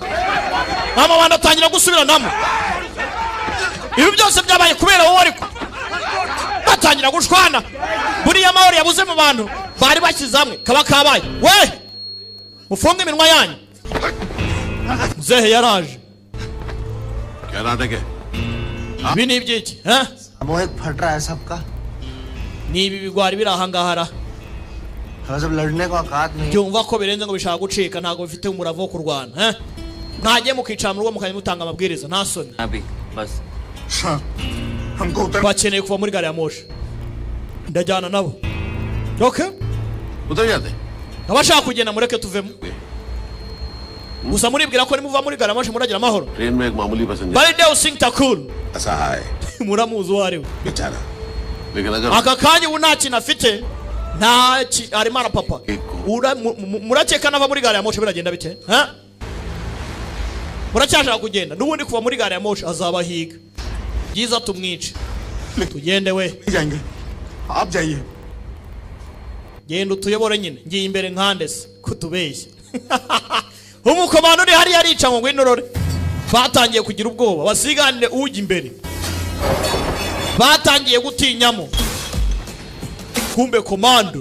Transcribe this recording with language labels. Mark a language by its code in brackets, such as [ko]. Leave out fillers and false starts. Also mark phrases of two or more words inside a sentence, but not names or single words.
[rw] Mama banatangira gusubiranamo. Ibi byose byabaye kubera wowe ariko. Batangira gushwana. Buriya mahoro yabuze mu bantu. Bari bakizamwe kaba kabaye. We. Mufunge iminwa yanyu. Muzehe yaraje. [hi] क्या नाटक है? [rw] Ibi ni ibyiki? [hi] मोहित फट रहा है सबका. [rw] Ni ibi bigwari biri ahangahara. [hi] जब लड़ने को औकात नहीं. [rw] Byumva ko birenze ngo bishaka gucika ntago bifite umuravo wo kurwana. Ntagiye mukicara mu rugo mukanye mutanga amabwiriza nta soni. [hi] अभी बस [rw] Bakeneye kuva muri gari ya moshi. Ndajyana nabo. Okay? [hi] उधर जाते. [rw] Abashaka kugenda mureke tuvemo. Gusa muribwira ko nimuva muri gari ya moshi muragira amahoro. [hi] ट्रेन में एक मामूली पैसेंजर Balideo Singh Thakur. ऐसा है [rw] Muramuzi wari we. [hi] बेचारा लेकिन अगर [rw] Aka kanya ubu nta kintu afite nta arimo arapapa. Murakeka nava muri gari ya moshi biragenda bite? Muracyashaka kugenda n'ubundi kuva muri gari ya moshi azabahiga. Byiza tumwice. Tugende we. [hi] आप जाइए. [rw] Genda utuyobore nyine. Ngiye imbere nkandese kutubeshya. Umukomando uri hari yarica ngo ngwinorore. Batangiye kugira ubwoba basiganire ujya imbere. Batangiye gutinyamo. Kumbe komando.